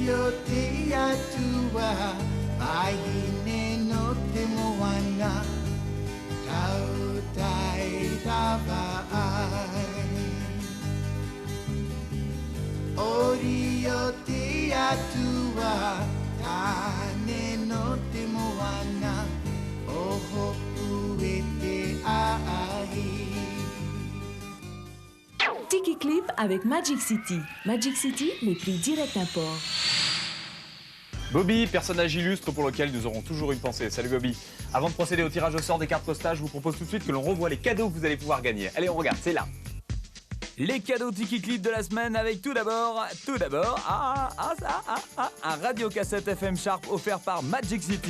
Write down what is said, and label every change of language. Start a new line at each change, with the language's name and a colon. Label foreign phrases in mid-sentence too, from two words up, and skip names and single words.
Tahitian: te atua Mahine no te moana Tau tai tawa ai Orio te atua Tane no te moana Oho ue te ahi
French: Tiki Clip avec Magic City. Magic City, les prix direct import. Bobby, personnage illustre pour lequel nous aurons toujours une pensée. Salut Bobby. Avant de procéder au tirage au sort des cartes postales, je vous propose tout de suite que l'on revoie les cadeaux que vous allez pouvoir gagner. Allez, on regarde, c'est là. Les cadeaux Tiki Clip de la semaine avec tout d'abord, un radio-cassette FM Sharp offert par Magic City.